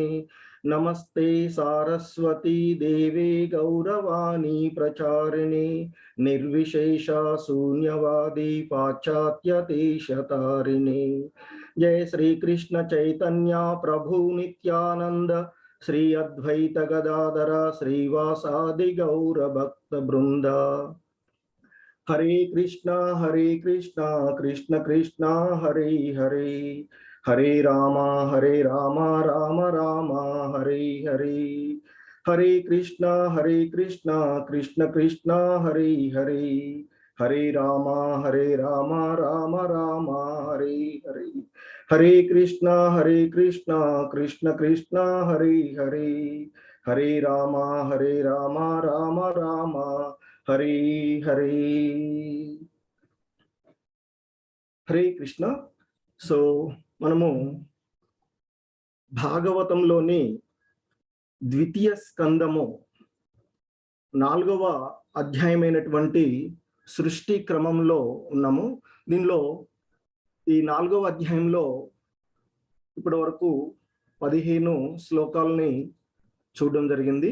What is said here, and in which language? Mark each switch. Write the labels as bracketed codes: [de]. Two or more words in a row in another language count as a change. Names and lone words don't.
[sa] నమస్తే సారస్వతీ దేవే గౌరవాణి ప్రచారిణి నిర్విశేష శూన్యవాది పాశ్చాత్య దేశతారిణి. జయ శ్రీ కృష్ణ చైతన్య ప్రభు నిత్యానంద శ్రీ అద్వైత గదాధర శ్రీవాసాది గౌర భక్త బృంద. హరే కృష్ణ కృష్ణ కృష్ణ హరే హరే. హరే రామ రామ రామ హరే హరే. హరే కృష్ణ కృష్ణ కృష్ణ హరే హరే. హరే రామ రామ రామ హరే హరే. హరే కృష్ణ కృష్ణ కృష్ణ హరే హరే. హరే రామ రామ రామ హరే హరే. హరే కృష్ణ. [te] సో మనము భాగవతంలోని ద్వితీయ స్కందము 4వ అధ్యాయమైనటువంటి సృష్టి క్రమంలో ఉన్నాము. దీనిలో ఈ 4వ అధ్యాయంలో ఇప్పటి వరకు 15 శ్లోకాలని చూడడం జరిగింది.